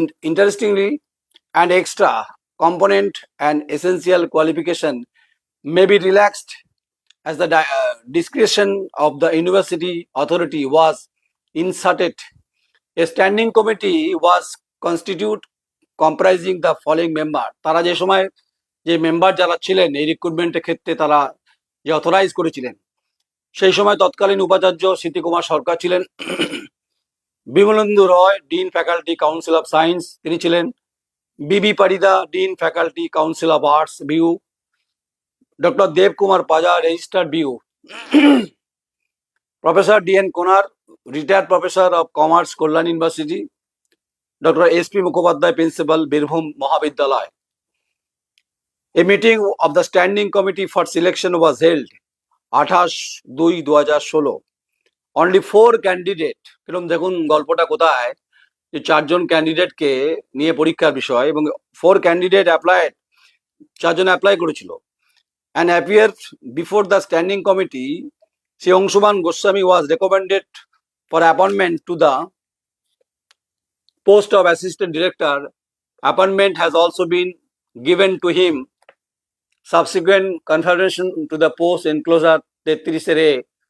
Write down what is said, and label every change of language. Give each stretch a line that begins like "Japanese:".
English: Interestingly, and extra component and essential qualification may be relaxed as the discretion of the university authority was inserted. A standing committee was constituted comprising the following member.
Bangla: তারা যে সময় যে member যারা ছিলেন এই রিক্রুটমেন্টের ক্ষেত্রে তারা যে অথরাইজ করেছিলেন, সেই সময় তৎকালীন উপাচার্য স্মৃতি কুমার সরকার ছিলেন, বিমলেন্দু রয়, dean faculty council of science তিনি ছিলেন,
English: B.B. Parida, Dean, Faculty, Council of Arts, BU. Dr. Dev Kumar Paja, Registered BU. Professor D.N. Konar, Retired Professor of Commerce, Kollan University. Dr. S.P. Mukhopadhyay, Principal, Birbhum Mahavidyalaya. A meeting of the Standing Committee for Selection was held 28/2/2016. Only 4 candidate,
Bangla: এরকম দেখুন গল্পটা কোথায়, যে 4 জন ক্যান্ডিডেটকে নিয়ে পরীক্ষার বিষয় এবং 4 candidate applied, 4 জন apply করেছিল,
English: and appeared before the standing committee. Sri Angshuman Goswami was recommended for appointment to the post of assistant director. Appointment has also been given to him. Subsequent confirmation to the post enclosure 33 A.